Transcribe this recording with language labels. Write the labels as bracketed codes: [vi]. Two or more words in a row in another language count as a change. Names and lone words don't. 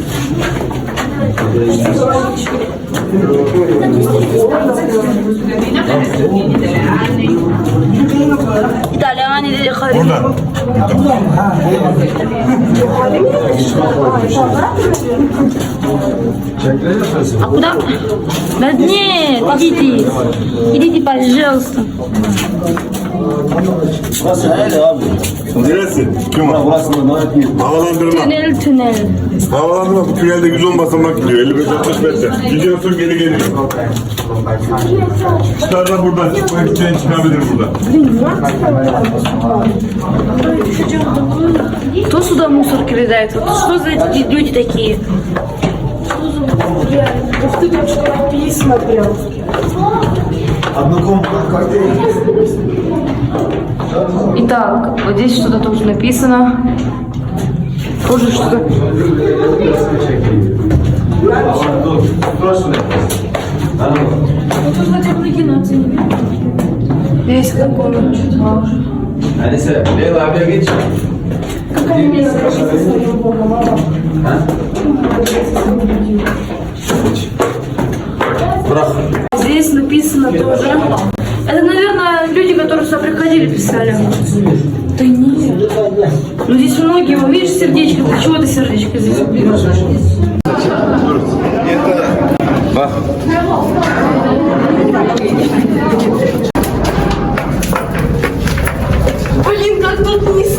[ru] Итальяне или Харри. [tr] Buradan. [ru] А куда? Да нет, идите. Идите, пожалуйста. [tr] Burası nerede abi? Neresi? Kim var? Burası da Havalandırma. Tünel tünel. Havalandırma bu tünelde 110 basamak gidiyor. 55-60 metre. Gidiyorsun geri geliyor. Çıkarlar buradan çıkmak isteyen çıkabilir burada. [ru] Кто сюда мусор кидает? Вот что за люди такие? написано прям. Итак, вот здесь что-то тоже написано. Тоже что-то. Здесь какой-то. [tr] Neyse, Leyla abiye geç. Ha? [ru] Здесь написано тоже. Это, наверное, люди, которые сюда приходили, писали. Да нет. Ну здесь многие, вы видишь, сердечко. Для чего ты сердечко здесь уберешь? Блин, как тут низко.